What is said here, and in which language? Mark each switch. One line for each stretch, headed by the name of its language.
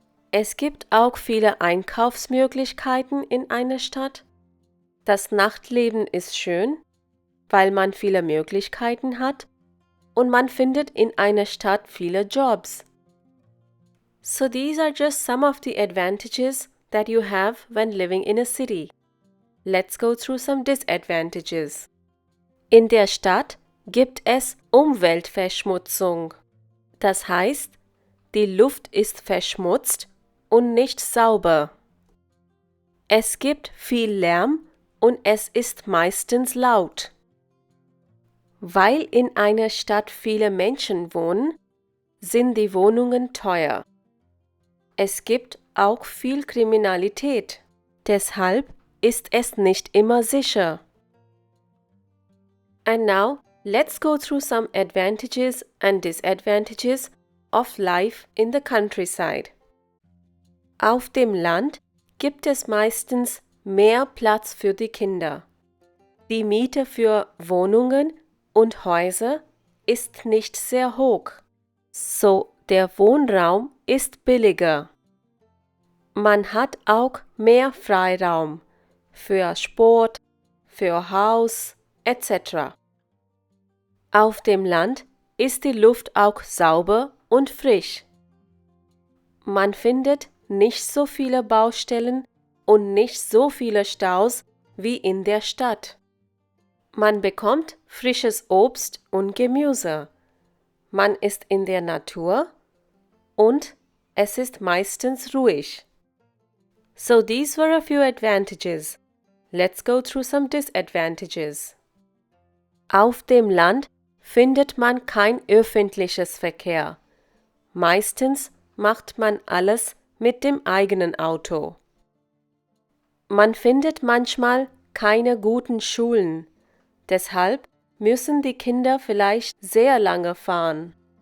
German: Es gibt auch viele Einkaufsmöglichkeiten in einer Stadt. Das Nachtleben ist schön, weil man viele Möglichkeiten hat und man findet in einer Stadt viele Jobs.
English: So these are just some of the advantages that you have when living in a city. Let's go through some disadvantages.
German: In der Stadt gibt es Umweltverschmutzung. Das heißt, die Luft ist verschmutzt und nicht sauber. Es gibt viel Lärm und es ist meistens laut. Weil in einer Stadt viele Menschen wohnen, sind die Wohnungen teuer. Es gibt auch viel Kriminalität. Deshalb ist es nicht immer sicher.
English: And now, let's go through some advantages and disadvantages of life in the countryside.
German: Auf dem Land gibt es meistens mehr Platz für die Kinder. Die Miete für Wohnungen und Häuser ist nicht sehr hoch. So, der Wohnraum ist billiger. Man hat auch mehr Freiraum für Sport, für Haus etc. Auf dem Land ist die Luft auch sauber und frisch. Man findet nicht so viele Baustellen und nicht so viele Staus wie in der Stadt. Man bekommt frisches Obst und Gemüse. Man ist in der Natur und es ist meistens ruhig.
English: So these were a few advantages. Let's go through some disadvantages.
German: Auf dem Land findet man kein öffentliches Verkehr. Meistens macht man alles mit dem eigenen Auto. Man findet manchmal keine guten Schulen. Deshalb müssen die Kinder vielleicht sehr lange fahren.